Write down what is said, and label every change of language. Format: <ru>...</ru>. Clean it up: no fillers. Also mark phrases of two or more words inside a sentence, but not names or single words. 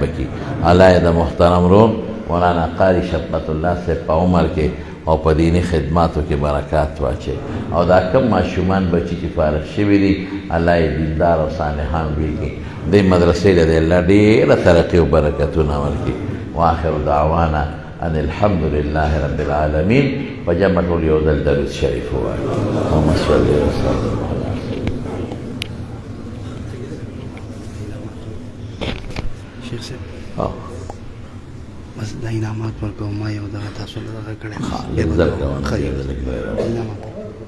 <ps>کړي الله یې د محترم رور مولانا قاری شفقت الله صاحب په عمر کې او په دینی خدماتو کې برکات واچي او دا کم ماشومان بچي چې فارغ شوي دي الله یې دیندار او صالحان وکړي دې مدرسې له دې الله ډېره ترقي او برکتونه ورکړي</ps> <ar>واخر دعوانا ان الحمد لله رب العالمين</ar> <ps>وجمع ټول یو ځل درود شریف ووایو</ps> <ar>اللهم صل وسلم</ar> <ps>شیخ صاحب بس دا انعامات ورکوم ما یو دغه تاسو دغه کړی ښه لږ زر کوه</ps>